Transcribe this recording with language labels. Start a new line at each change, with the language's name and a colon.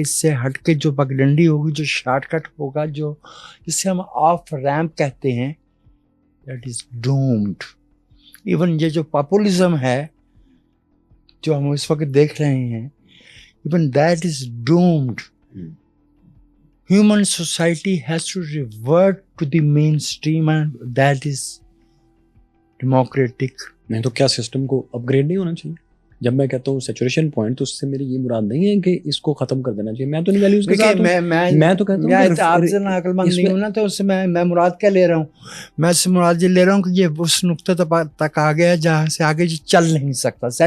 Urdu: اس سے ہٹ کے جو پگڈنڈی ہوگی, جو شارٹ کٹ ہوگا, جو جسے ہم آف ریمپ کہتے ہیں,
English: That is doomed.
Urdu: ایون یہ جو پاپولزم ہے جو ہم اس وقت دیکھ رہے ہیں,
English: Even that is doomed. Human society has to revert to the mainstream, and that is democratic.
Urdu: نہیں تو کیا سسٹم کو اپ گریڈ نہیں ہونا چاہیے؟ جب میں کہتا ہوں سیچوریشن پوائنٹ, تو اس سے میری یہ مراد نہیں ہے کہ اس کو ختم کر دینا چاہیے. میں تو نہیں ویلیوز کے ساتھ ہوں, میں تو کہتا ہوں کہ آپ سے نہ عقل مند نہیں ہوں نا, تو اس سے میں مراد کیا لے رہا ہوں؟ میں اس سے مراد یہ لے رہا ہوں کہ یہ اس نقطے تک آ گیا جہاں سے آگے چل نہیں سکتا.